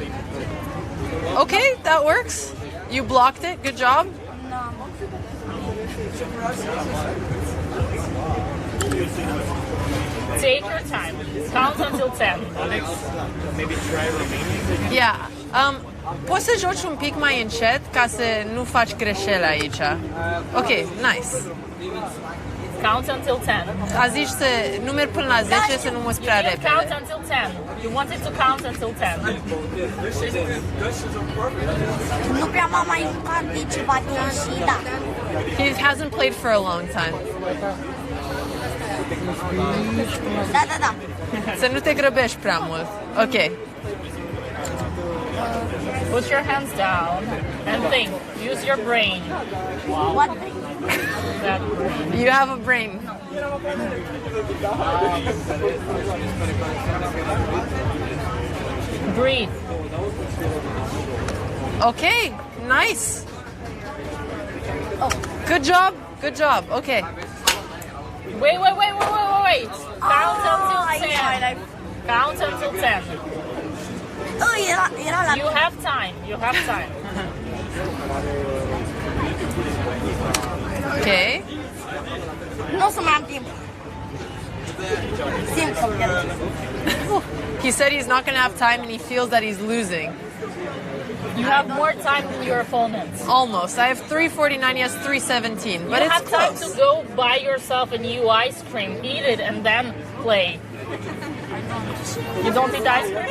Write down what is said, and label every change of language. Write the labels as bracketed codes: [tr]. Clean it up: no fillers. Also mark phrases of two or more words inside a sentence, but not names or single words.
[en] Okay, that works. You blocked it. Good job. No. Take your time. Count until 10. Maybe try Romanian. Yeah. [ro] Poți să joci un pic mai încet ca să nu faci greșeli aici. [en] Ok, nice. Count until 10. [ro] A zis să numeri până la 10 să nu mă prea [en] Count [ro] repede. [en] until 10. You wanted to count until 10. [ro] Nu prea m-am mai jucat de ceva timp și da. [en] He hasn't played for a long time. [ro] Da. Să nu te grăbești prea mult. [en] Ok. Put your hands down and think. Use your brain. What? That You have a brain. breathe. Okay, nice. Good job. Good job. Okay. Wait. Count until 10. Count until 10. [ro] Era la [en] You have time. Okay. [ro] Nu o să mai am timp. Simt că pierd. [en] He said he's not going to have time and he feels that he's losing. You have more time than your opponents. Almost. I have 349, he has 317. But you it's have close. time to go buy yourself a new ice cream, eat it, and then play. You don't eat ice cream?